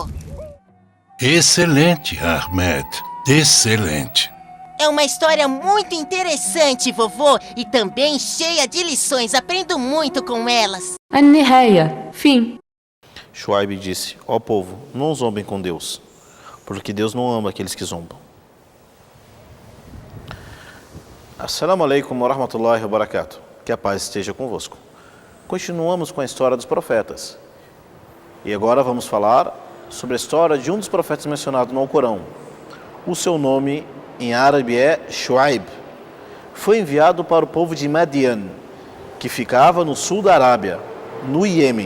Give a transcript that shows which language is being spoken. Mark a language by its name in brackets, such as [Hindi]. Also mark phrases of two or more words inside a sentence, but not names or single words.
[Portuguese] Excelente, Ahmed. Excelente. É uma história muito interessante, vovô, e também cheia de lições. Aprendo muito com elas. النهاية. Fim. Shuaib disse: Ó povo, não zombem com Deus, porque Deus não ama aqueles que zombam. [Arabic] السلام عليكم ورحمة الله وبركاته. [Portuguese] Que a paz esteja convosco. Continuamos com a história dos profetas. E agora vamos falar sobre a história de um dos profetas mencionados no Alcorão. O seu nome em árabe é Shuaib. Foi enviado para o povo de Madian, que ficava no sul da Arábia, no Iêmen.